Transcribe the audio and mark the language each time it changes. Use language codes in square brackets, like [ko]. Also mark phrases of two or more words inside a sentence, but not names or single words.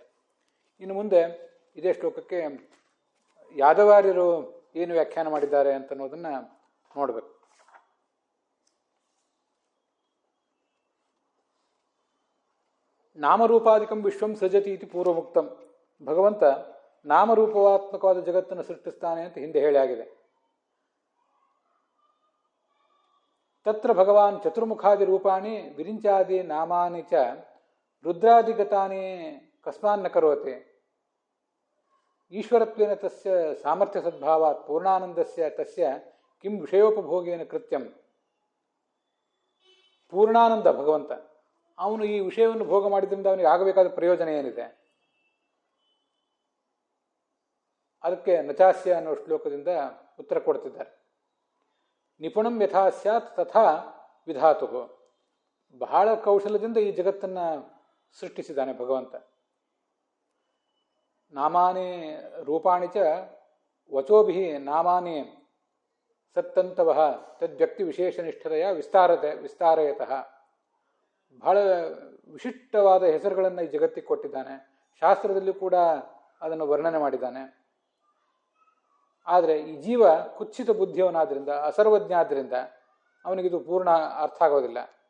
[kn] ಇನ್ನು ಮುಂದೆ ಇದೇ ಶ್ಲೋಕಕ್ಕೆ ಯಾದವಾರ್ಯರು ಏನು ವ್ಯಾಖ್ಯಾನ ಮಾಡಿದ್ದಾರೆ ಅಂತ ಅನ್ನೋದನ್ನು ನೋಡಬೇಕು. [sa] ನಾಮರೂಪಾಧಿಕಂ ವಿಶ್ವಂ ಸೃಜತಿ ಇತಿ ಪೂರ್ವಮುಕ್ತಂ. [kn] ಭಗವಂತ ನಾಮರೂಪವಾತ್ಮಕವಾದ ಜಗತ್ತನ್ನು ಸೃಷ್ಟಿಸ್ತಾನೆ ಅಂತ ಹಿಂದೆ ಹೇಳಿ ಆಗಿದೆ. [sa] ತತ್ರ ಭಗವಾನ್ ಚತುರ್ಮುಖಾದಿ ರೂಪಾಣಿ ವಿರಿಂಚಾದಿ ನಾಮಾನಿ ಚ ರುದ್ರಾದಿಗತಾನಿ ಕಸ್ಮಾನ್ನ ಕರೋತಿ. ಈಶ್ವರತ್ವೇನ ತಸ್ಯ ಸಾಮರ್ಥ್ಯ ಸದ್ಭಾವಾತ್ ಪೂರ್ಣಾನಂದಸ್ಯ ತಸ್ಯ ಕಿಂ ವಿಷಯೋಪಭೋಗೇನ ಕೃತ್ಯಂ. [kn] ಪೂರ್ಣಾನಂದ ಭಗವಂತ, ಅವನು ಈ ವಿಷಯವನ್ನು ಭೋಗ ಮಾಡಿದ್ರಿಂದ ಅವನಿಗೆ ಆಗಬೇಕಾದ ಪ್ರಯೋಜನ ಏನಿದೆ? ಅದಕ್ಕೆ ನಚಾಸ್ಯ ಅನ್ನೋ ಶ್ಲೋಕದಿಂದ ಉತ್ತರ ಕೊಡ್ತಿದ್ದಾರೆ. [sa] ನಿಪುಣಂ ಯಥಾ ಸ್ಯಾತ್ ತಥಾ ವಿಧಾತು. [kn] ಬಹಳ ಕೌಶಲ್ಯದಿಂದ ಈ ಜಗತ್ತನ್ನು ಸೃಷ್ಟಿಸಿದ್ದಾನೆ ಭಗವಂತ. [sa] ನಾಮಾನಿ ರೂಪಾಣಿ ಚ ವಚೋಭಿ ನಾಮಾನಿ ಸತ್ತಂತವಃ ತದ್ವ್ಯಕ್ತಿ ವಿಶೇಷನಿಷ್ಠತೆಯ ವಿಸ್ತಾರಯತಃ. [kn] ಬಹಳ ವಿಶಿಷ್ಟವಾದ ಹೆಸರುಗಳನ್ನು ಈ ಜಗತ್ತಿಗೆ ಕೊಟ್ಟಿದ್ದಾನೆ. ಶಾಸ್ತ್ರದಲ್ಲಿ ಕೂಡ ಅದನ್ನು ವರ್ಣನೆ ಮಾಡಿದ್ದಾನೆ. ಆದರೆ ಈ ಜೀವ ಕುತ್ಸಿತ ಬುದ್ಧಿಯವನಾದ್ರಿಂದ, ಅಸರ್ವಜ್ಞ ಆದ್ದರಿಂದ ಅವನಿಗಿದು ಪೂರ್ಣ ಅರ್ಥ ಆಗೋದಿಲ್ಲ.